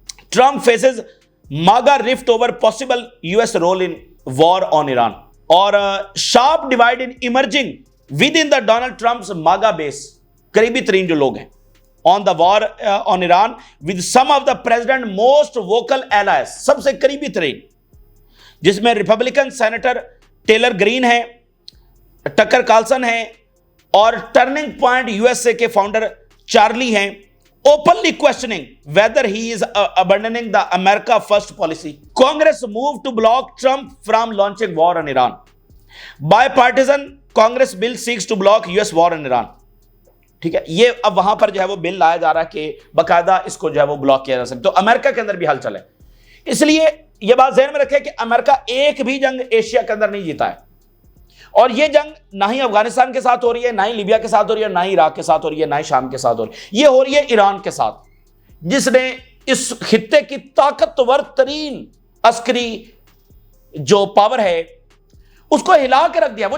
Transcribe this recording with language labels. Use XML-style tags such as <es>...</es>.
<en>Trump faces MAGA rift over possible U S role in war on Iran, اور sharp divide in emerging within the Donald Trump's MAGA base,</en> <ur>قریبی ترین جو لوگ ہیں</ur> <en>on the war on Iran with some of the president most vocal allies,</en> <ur>سب سے قریبی ترین, جس میں Republican senator tailor green ہیں, ٹکر کارلسن ہیں, اور turning point U S A کے فاؤنڈر چارلی ہیں,</ur> <en>openly questioning whether he is abandoning the America first policy. Congress moved to block Trump from launching war on Iran. Bipartisan Congress bill seeks to block US war on Iran.</en> <ur>ٹھیک ہے, یہ اب وہاں پر جو ہے وہ بل لایا جا رہا ہے کہ باقاعدہ اس کو جو ہے وہ بلاک کیا جا سکتا. تو امریکہ کے اندر بھی ہلچل ہے. اس لیے یہ بات ذہن میں رکھیں کہ امریکہ ایک بھی جنگ ایشیا کے اندر نہیں جیتا ہے, اور یہ جنگ نہ ہی افغانستان کے ساتھ ہو رہی ہے, نہ ہی لیبیا کے ساتھ ہو رہی ہے, نہ ہی عراق کے ساتھ ہو رہی ہے, نہ ہی شام کے ساتھ ہو رہی ہے. یہ ہو رہی ہے ایران کے ساتھ, جس نے اس خطے کی طاقتور ترین عسکری جو پاور ہے اس کو ہلا کے رکھ دیا.</ur>